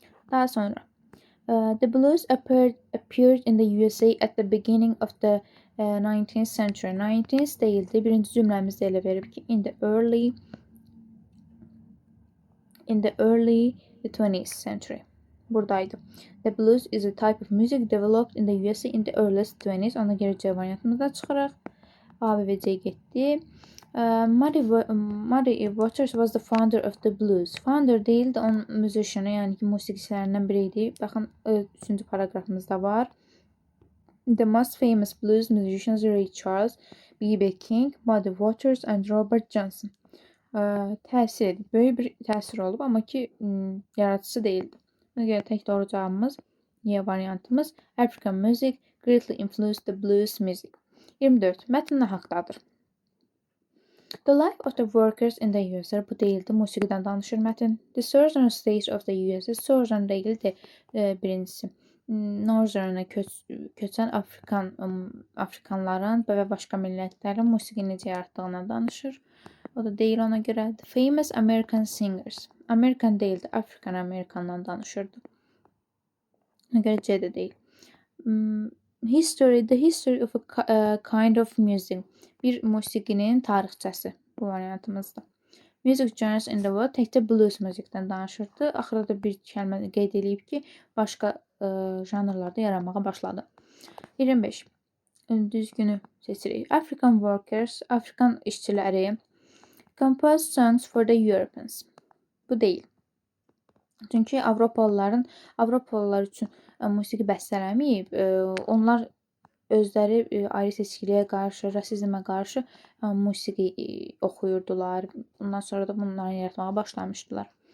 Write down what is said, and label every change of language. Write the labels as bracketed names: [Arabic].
[Azerbaijani] Daha sonra [English] the blues appeared in the USA at the beginning of the 19th century. [Azerbaijani] 19th deyildi. Birinci cümləmizdə elə verib ki, [English] in the early in the early 20th century. [Azerbaijani] Buradaydı. [English] The blues is a type of music developed in the USA in the early 20s. [Azerbaijani] Ona görə C variantını da çıxaraq A və C getdi. [English] Muddy Waters was the founder of the blues. [Azerbaijani] Founder değil de onun musicianı, yəni ki, musiqiçilərindən biri idi. Baxın, 3-cü paragrafımızda var. [English] The most famous blues musicians Ray Charles, B.B. [Azerbaijani] King, Muddy Waters and Robert Johnson. Təsir edib. Böyük bir təsir olub, amma ki, yaradıcısı deyildi. Buna görə tək doğru cavabımız Y variantımız. [English] African music greatly influenced the blues music. 24. [Azerbaijani] Mətn nə haqdadır? [English] The life of the workers in the USA. [Azerbaijani] Bu deyildi. Musiqidən danışır mətn. [English] The southern states of the USA. [Azerbaijani] Southern deyildi birincisi. Northern'a köçən Afrikanların və başqa millətlərin musiqi necə yaratdığından danışır. O da deyil ona görə. [English] The famous American singers. [Azerbaijani] American deyildi. African Americandan danışırdı. Ona görə C də deyil. History. [English] The history of a kind of music. [Azerbaijani] Bir musiqinin tarixçəsi. Bu variantımızda. [English] Music genres in the world. [Azerbaijani] Təkcə blues müzikdən danışırdı. Axırda da bir kəlmə qeyd edib ki, başqa janrlarda yaranmağa başladı. 25. Düzgünü seçirik. [English] African workers. [Azerbaijani] Afrikan işçiləri. [English] Composed songs for the Europeans. [Azerbaijani] Bu deyil. Çünki Avropalılar üçün musiqi bəstələməyib. Onlar özləri ayrı seçkiliyə qarşı, rasizmə qarşı musiqi oxuyurdular. Ondan sonra da bunları yaratmağa başlamışdılar.